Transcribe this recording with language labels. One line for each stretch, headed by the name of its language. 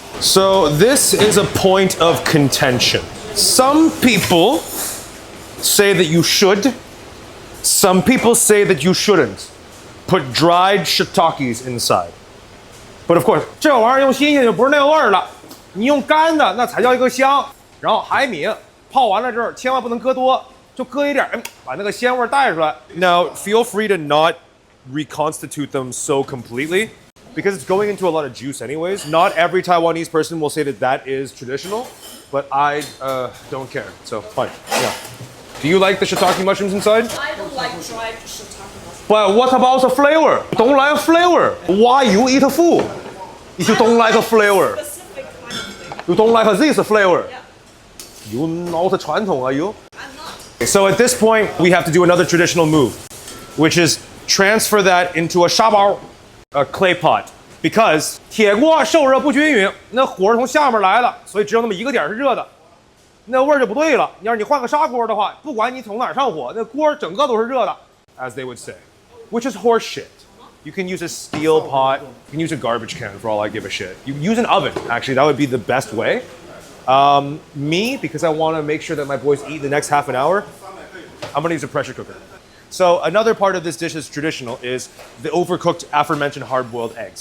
English: So this is a point of contention. Some people say that you should. Some people say that you shouldn't put dried shiitakes inside. But of course,
Chinese: 这玩意儿用新鲜就不是那个味儿了。你用干的那才叫一个香。然后海米泡完了之后，千万不能搁多，就搁一点，把那个鲜味带出来。
English: Now, feel free to not reconstitute them so completely, because it's going into a lot of juice anyways. Not every Taiwanese person will say that that is traditional, but I don't care. So fine. Yeah. Do you like the shiitake mushrooms inside? I don't like dried shiitake mushrooms. But what about the flavor? Don't like flavor. Why you eat food if you don't like a flavor? Specific kind of flavor. You don't like this flavor? Yeah. You not 传统 are you? I'm not. So at this point, we have to do another traditional move, which is transfer that into a 沙包, a clay pot.
Chinese: Because 铁锅受热不均匀，那火是从下面来的，所以只有那么一个点是热的，那味儿就不对了。要是你换个砂锅的话，不管你从哪儿上火，那锅整个都是热的 ，
English: as they would say, which is horse shit. You can use a steel pot. You can use a garbage can for all I give a shit. You use an oven. Actually, that would be the best way. Me, because I want to make sure that my boys eat the next half an hour, I'm going to use a pressure cooker. So another part of this dish that's traditional is the overcooked aforementioned hard-boiled eggs.